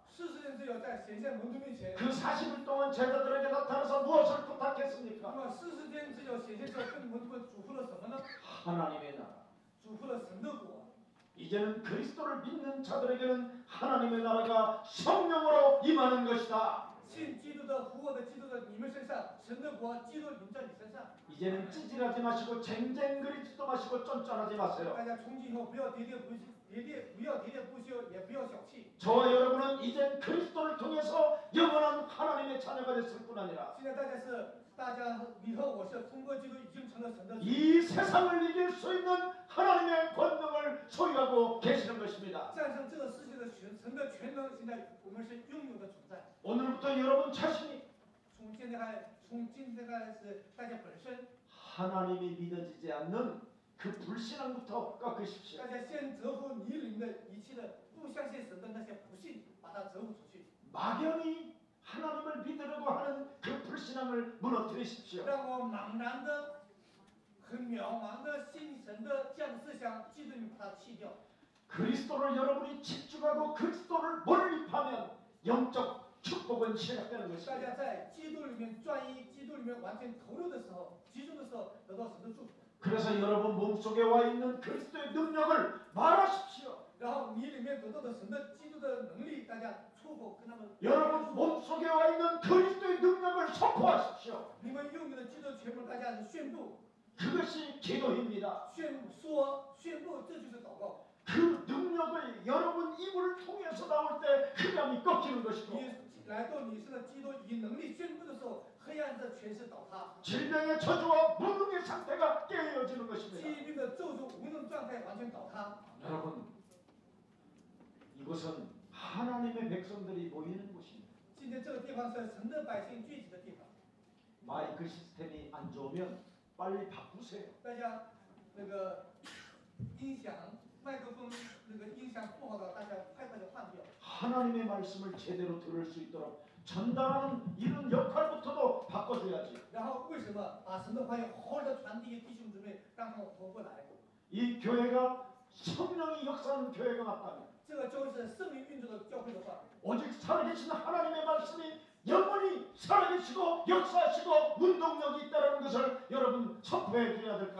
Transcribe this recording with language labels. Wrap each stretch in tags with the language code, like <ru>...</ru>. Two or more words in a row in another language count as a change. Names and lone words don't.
<zh>40 天之久在显现门徒面前，</zh> <ko>그 40일 동안 제자들에게 나타나서 무엇을</ko> <zh>那</zh> <ko>부탁했습니까?</ko> <zh>么40天之久显现之后，跟门徒们嘱咐了什么呢？</zh> <ko>하나님의 나라.</ko> <zh>嘱咐了神的国。</zh> <ko>이제는 그리스도를 믿는 자들에게는 하나님의 나라가 성령으로 임하는 것이다.</ko> <zh>信基督的、复活的基督的你们身上，神的国、基督临在你身上。</zh> <ko>이제는 찌질하지 마시고 쟁쟁거리지도 마시고 쫀쫀하지 마세요.</ko> <zh>大家从今以后不要喋喋不休，也不要小气。</zh> <ko>저와 여러분은 이제 그리스도를 통해서 영원한 하나님의 자녀가 됐을 뿐 아니라</ko> <zh>现在大家你和我是通过基督已经成了神的子。</zh> <ko>이 세상을 이길 수 있는 하나님의 권능을 소유하고 계시는 것입니다.</ko> <zh>战胜这个世界的神的全能，现在我们是拥有的存在。</zh> <ko>오늘부터 여러분 자신이</ko> <zh>从今天开始，大家本身，</zh> <ko>하나님이 믿어지지 않는 그 불신앙부터 꺾으십시오.</ko> <zh>大家先折服你里面的一切的不相信神的那些不信，把它折服出去。</zh> <ko>막연히 하나님을 믿으려고 하는 그 불신앙을 무너뜨리십시오.</ko> <zh>让我茫然的、很渺茫的信神的这样的思想，基督你把它弃掉。</zh> <ko>그리스도를 여러분이 집중하고 그리스도를 몰입하면 영적 축복은 시작되는</ko> <zh>大</zh> <ko>것입니다.</ko> <zh>家在基督里面专一、基督里面完全投入的时候、集中的时候，得到神的祝福。</zh> <ko>그래서 여러분 몸속에 와 있는 그리스도의 능력을 말하십시오.</ko> <zh>然后你里面得到的神的基督的能力，大家出口跟他们。</zh> <ko>여러분 몸속에 와 있는 그리스도의 능력을 선포하십시오.</ko> <zh>你们拥有的基督全部，大家宣布、</zh> <ko>그것이 기도입니다.</ko> <zh>宣布，这就是祷告。</zh> <ko>그 능력을 여러분 입을 통해서 나올 때 흑암이 꺾이는 것이고</ko> <zh>你来到你身的基督以能力宣布的时候，黑暗的权势倒塌，</zh> <ko>질병의 저주와 무능의 상태가 깨어지는 것입니다.</ko> <zh>疾病的咒诅、无能状态完全倒塌。</zh> <ko>여러분 이곳은 하나님의 백성들이 모이는 곳입니다.</ko> <zh>今天这个地方是神的百姓聚集的地方。</zh> <ko>마이크 시스템이 안 좋으면 빨리 바꾸세요.</ko> <zh>大家那个音响麦克风那个音响不好的，大家快快的换掉。</zh> <ko>하나님의 말씀을 제대로 들을 수 있도록 전달하는 이런 역할부터도 바꿔줘야지.</ko> <zh>然后为什么把神的话语好好的传递给弟兄姊妹，让他们活过来？</zh> <ko>이 교회가 성령이 역사하는 교회가 맞다면</ko> <zh>这个教会是圣灵运作的教会的话，</zh> <ko>오직 살아계신 하나님의 말씀이 영원히 살아계시고 역사하시고 운동력이 있다는 것을 여러분 선포해 줘야 될 거</ko>